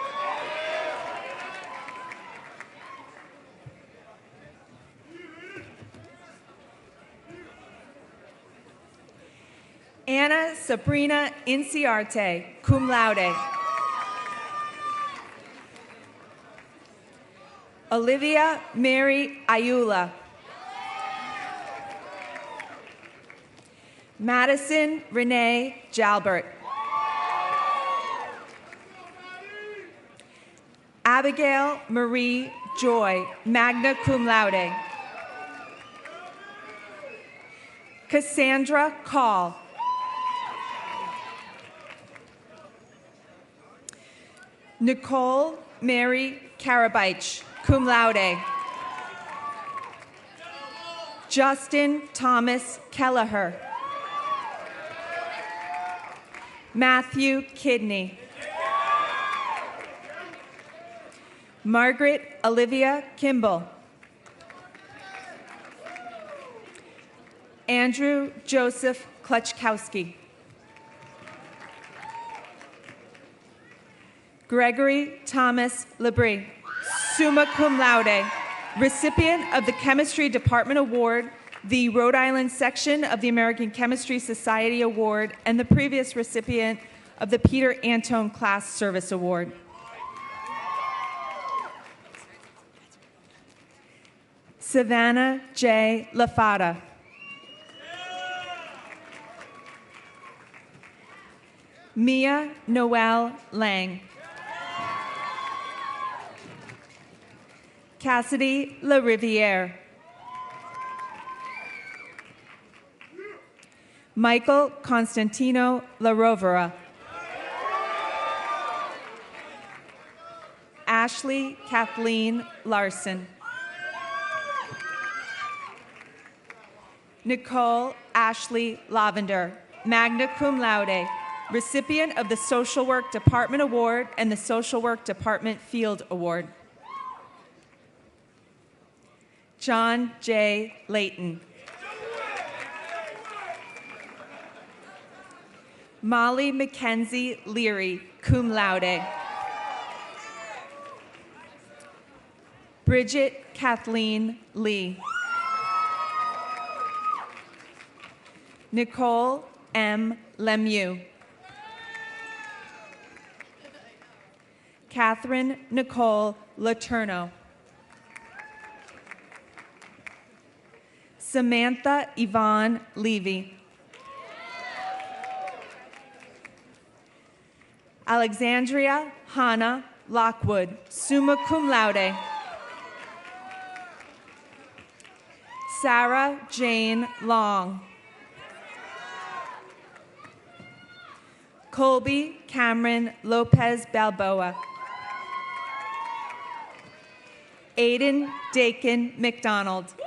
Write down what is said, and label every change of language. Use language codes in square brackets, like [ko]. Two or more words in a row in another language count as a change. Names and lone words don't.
[en] Anna Sabrina Inciarte, [la] cum laude. [en] Olivia Mary Ayula. Madison Renee Jalbert. Abigail Marie Joy, [la] magna cum laude. [en] Cassandra Call. Nicole Mary Karabich, [la] cum laude. [en] Justin Thomas Kelleher. Matthew Kidney. Margaret Olivia Kimball. Andrew Joseph Kleczkowski. Gregory Thomas Labrie, [la] summa cum laude, [en] recipient of the Chemistry Department Award, the Rhode Island section of the American Chemistry Society Award, and the previous recipient of the Peter Antone Class Service Award. Savannah J. LaFata. Mia Noel Lang. Cassidy LaRiviere. Michael Constantino LaRovera. Ashley Kathleen Larson. Nicole Ashley Lavender, [la] magna cum laude, [en] recipient of the Social Work Department Award and the Social Work Department Field Award. John J. Layton. Molly Mackenzie Leary, [la] cum laude. [en] Bridget Kathleen Lee. Nicole M. Lemieux. Catherine Nicole Laterno. Samantha Yvonne Levy. Alexandria Hannah Lockwood, [la] summa cum laude. [en] Sarah Jane Long. Colby Cameron Lopez Balboa. Aiden Dakin McDonald.